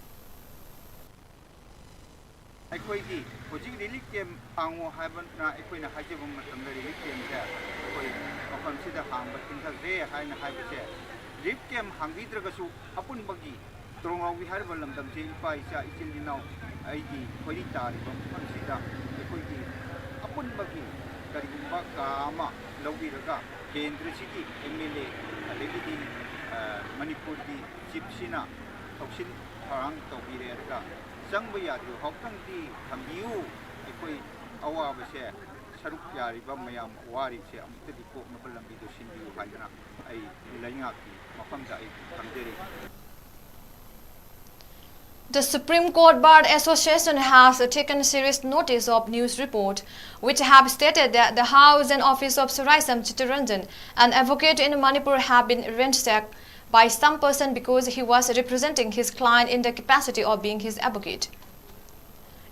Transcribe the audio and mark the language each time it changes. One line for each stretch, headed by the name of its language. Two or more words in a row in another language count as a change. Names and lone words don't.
English: Relief camp
Manipuri: hango haibana ekoina hajibum matamda
English: relief camp
Manipuri: se koi ofam sida hangba tinthal re haina haibase
English: relief camp
Manipuri: hangbidragasu apun bagi trongawi harba lamdam se ipa isa ichilinaw aigi khori tari bam sida ekoigi apun bagi karigumba kama lawiraga kendra sigi MLA adegi Manipur di chief sina thoksin tharang tawbirega Jangba yadu hokang di thambiu ekoi awa base saruk yari ba mayam wari se amta di ko mabalam bi do sinbiu haina ai lainga ki mafam da ai thamdere.
English: The Supreme Court Bar Association has taken serious notice of news reports which have stated that the house and office of Saraisam Chittaranjan, an advocate in Manipur, have been ransacked by some person because he was representing his client in the capacity of being his advocate.